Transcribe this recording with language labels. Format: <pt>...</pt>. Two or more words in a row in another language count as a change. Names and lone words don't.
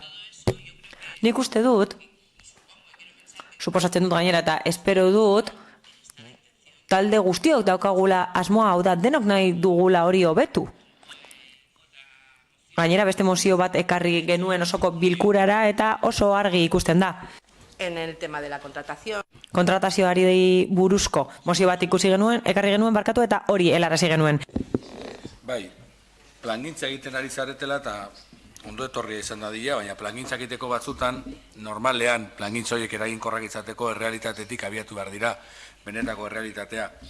<eu>Nik uste dut, suposatzen dut gainera eta espero dut, talde guztiok daukagula asmoa, hau da denok nahi dugula hori hobetu. Gainera beste mozio bat ekarri genuen osoko bilkurara eta oso argi ikusten da.</eu> <es>En el tema de la contratación.</es> <eu>Kontratazioari buruzko mozio bat ikusi genuen, ekarri genuen barkatu eta hori helarazi genuen. Bai, plangintza egiten ari zaretela eta ondo etorria izan dadila, baina plangintza egiteko batzutan normalean plangintza horiek eraginkorrak izateko errealitatetik abiatu behar dira, benetako errealitatea.</eu>